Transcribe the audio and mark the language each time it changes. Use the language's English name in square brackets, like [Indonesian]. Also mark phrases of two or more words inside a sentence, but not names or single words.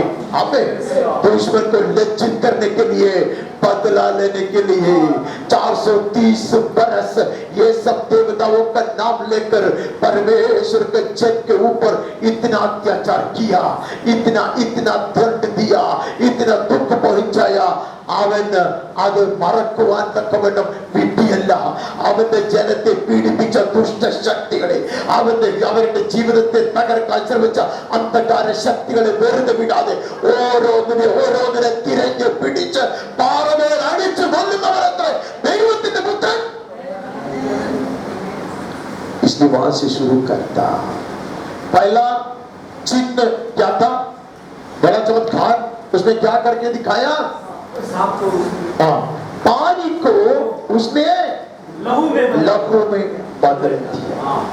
[Hindi] हमें दुश्मन को लज्जित करने के लिए, बदला लेने के लिए 430 बरस ये सब देवताओं का नाम लेकर परमेश्वर के जन के ऊपर इतना अत्याचार किया, इतना इतना दंड दिया, इतना दुख पहुंचाया। [Malayalam] അവന് അത് മറക്കുവാൻ തക്കവണ്ണം വിധിയല്ല, അവന്റെ ജനത്തെ പീഡിപ്പിച്ച ദുഷ്ടശക്തികളെ, അവരുടെ ജീവിതത്തെ തകർക്കാൻ ശ്രമിച്ച അന്ധകാര ശക്തികളെ വെറുതെ വിടാതെ ഓരോന്നിനെ തിരഞ്ഞു പിടിച്ച് പാറമേൽ അടിച്ചു കൊല്ലുന്നവരത്രേ ദൈവത്തിന്റെ പുത്രൻ। [Hindi] इसलिए वहां से शुरू करता। पहला चिन्ह क्या था? बड़ा चमत्कार। उसने क्या करके दिखाया? पानी को उसने लहू में बदल दिया।